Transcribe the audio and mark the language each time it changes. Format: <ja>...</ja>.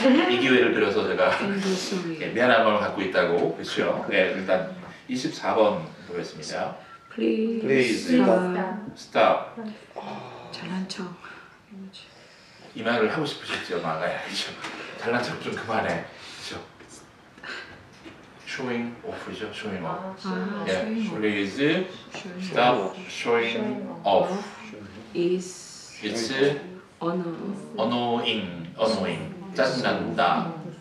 <ko>이 기회를 빌어서 제가 예, 미안한 마음을 갖고 있다고, 그렇죠. 예, 일단 24번 보겠습니다.</ko> <en>Please stop.</en> <ko>잘난 척. 이 말을 하고 싶으셨죠, 마가야. 그렇죠. 잘난 척 좀 그만해. 그렇죠.</ko> <en>showing off죠, showing off.</en> <ko>예,</ko> <en>please stop showing off. is It's honor. annoying,</en> <ko>짜증난다.</ko>